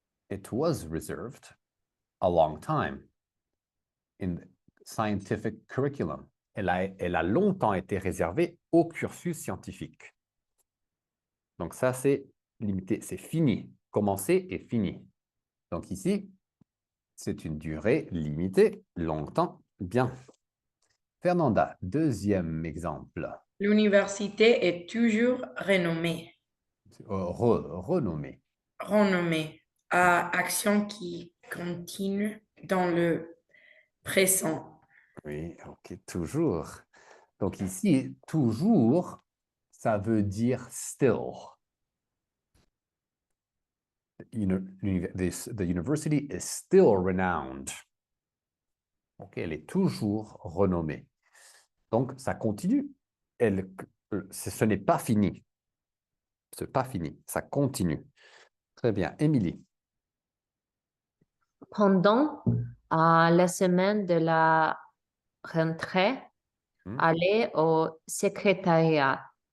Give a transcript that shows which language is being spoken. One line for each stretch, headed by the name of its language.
English: It was reserved a long time in scientific curriculum.
French: Elle a longtemps été réservée au cursus scientifique. Donc ça, c'est limité, c'est fini. Commencé et fini. Donc ici, c'est une durée limitée, longtemps, bien. Fernanda, deuxième exemple. L'université est toujours renommée. Renommé. Renommée à action qui continue dans le présent. Oui, ok, toujours. Donc ici, toujours, ça veut dire still.
English: The university is still renowned.
French: Ok, elle est toujours renommée. Donc, ça continue. Ce n'est pas fini. Ce n'est pas fini. Ça continue. Très bien. Émilie. Pendant la semaine de la rentrée, aller au secrétariat.